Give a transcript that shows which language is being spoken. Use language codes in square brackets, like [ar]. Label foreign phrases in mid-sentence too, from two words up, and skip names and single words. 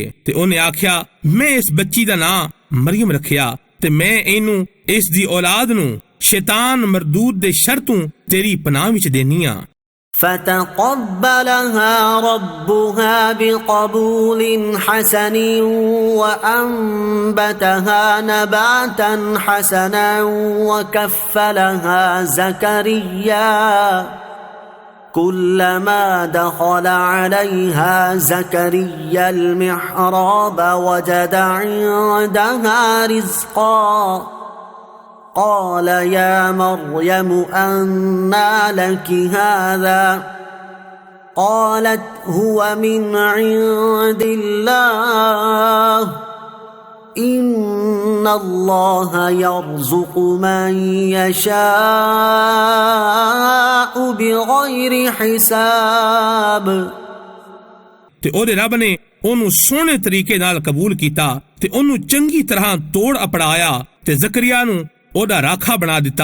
[pa] تے اونہاں آکھیا میں اس بچی دا ناں مریم رکھیا تے میں اینوں اس دی اولاد نوں شیطان مردود دے شر توں تیری پناہ وچ دینیاں. [ar] فتقبلها ربها بقبول حسن وأنبتها نباتا حسنا وكفلها زكريا كلما دخل عليها زكريا المحراب وجد عندها رزقا قال يا مريم أنى لك هذا قالت هو من عند الله إن الله يرزق من يشاء بغير حساب. [pa] تے اودے رب نے اونوں سوہنے طریقے نال قبول کیتا تے اونوں چنگی طرح توڑ اپڑایا تے زکریا نوں اودا راکھا بنا دتا.